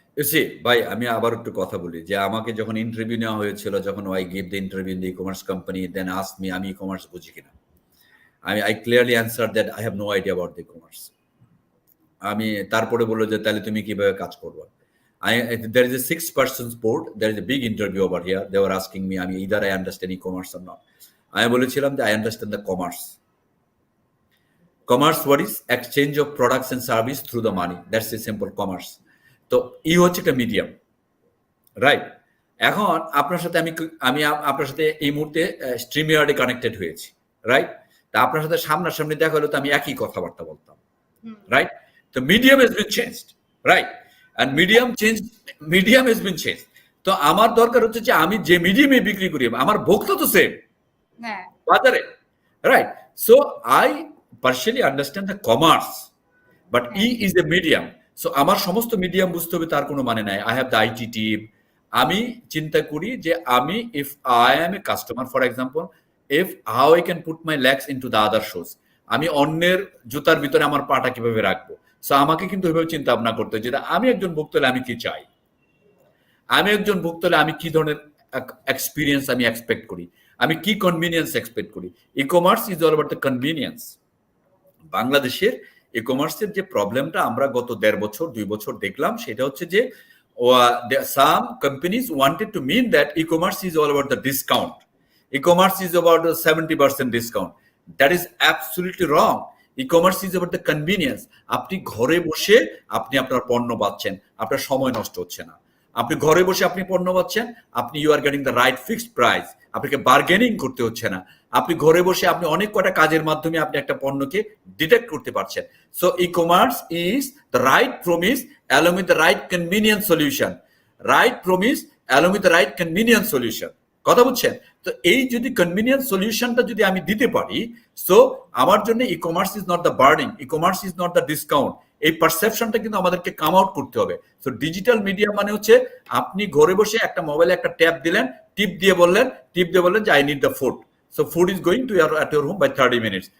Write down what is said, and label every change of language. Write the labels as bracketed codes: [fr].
[bn] সে ভাই, আমি আবার একটু কথা বলি যে আমাকে যখন ইন্টারভিউ নেওয়া হয়েছিল, যখন [en] I give the interview in the e commerce company, then ask me [bn] আমি ই কমার্স বুঝি কিনা। [en] I clearly answer that I have no idea about the commerce. [bn] আমি তারপরে বললো যে তাহলে তুমি কিভাবে কাজ করবো। [en] There is a 6-person board, there is a big interview over here, they were asking me [bn] আমি [en] either I understand e-commerce or not. [bn] আমি বলেছিলাম যে [en] I understand the commerce. Commerce what is? Exchange of products and service through the money, that's a simple commerce. [bn] তো ই হচ্ছে একটা medium, right? এখন আপনার সাথে আমি আপনার সাথে এই মুহূর্তে স্ট্রিমইয়ার্ডে কানেক্টেড হয়েছি, রাইট? তা আপনার সাথে সামনাসামনি দেখা হলে তো আমি একই কথাবার্তা বলতাম, রাইট? তো medium [en] has been changed, right? And medium has been changed. [bn] তো আমার দরকার হচ্ছে যে আমি যে মিডিয়ামে বিক্রি করি আমার ভোক্তা তো সেম বাজারে, right? [en] So I partially understand the commerce, but e is a medium. [bn] So আমার সমস্ত মিডিয়াম বুঝতে হবে তার কোনো মানে নাই। [en] I have the IT team. [bn] আমি চিন্তা করি যে আমি [en] if I am a customer, for example, if how I can put my legs into the other shoes, [bn] আমি অন্যের জুতার ভিতরে আমার পাটা কিভাবে রাখবো। সো আমাকে কিন্তু ওইভাবে চিন্তা ভাবনা করতে হয়, যেটা আমি একজন ভোক্তা হলে আমি কি চাই, আমি একজন ভোক্তা হলে আমি কি ধরনের এক্সপিরিয়েন্স আমি এক্সপেক্ট করি, আমি কি কনভিনিয়েন্স এক্সপেক্ট করি। [en] E commerce is all about the convenience. [bn] বাংলাদেশের ই কমার্সের যে প্রবলেমটা আমরা গত 1.5 বছর 2 বছর দেখলাম, সেটা হচ্ছে যে [en] some companies wanted to mean that e-commerce is all about the discount. E-commerce is about the 70% discount. That is absolutely wrong. E-commerce is about the convenience. [bn] আপনি ঘরে বসে আপনি আপনার পণ্য পাচ্ছেন, আপনার সময় নষ্ট হচ্ছে না। আপনি ঘরে বসে আপনি পণ্য পাচ্ছেন, আপনি [en] you are getting the right fixed price, [bn] আপনাকে বার্গেনিং করতে হচ্ছে না। আপনি ঘরে বসে আপনি অনেক কটা কাজের মাধ্যমে আপনি একটা পণ্যকে ডিটেক্ট করতে পারছেন। [en] So e commerce is the right promise along with the right convenient solution. Right promise along with the right convenient solution. [bn] কথা বুঝছেন? তো এই যদি কনভিনিয়েন্স সলিউশনটা যদি আমি দিতে পারি, সো আমার জন্য [en] E commerce is not the burning, e commerce is not the discount. [bn] এই পারসেপশনটা কিন্তু আমাদেরকে কাম আউট করতে হবে। সো ডিজিটাল মিডিয়া মানে হচ্ছে আপনি ঘরে বসে একটা মোবাইলে একটা ট্যাব দিলেন, টিপ দিয়ে বললেন যে [en] I need the food, so food is going to at your home by 30 minutes.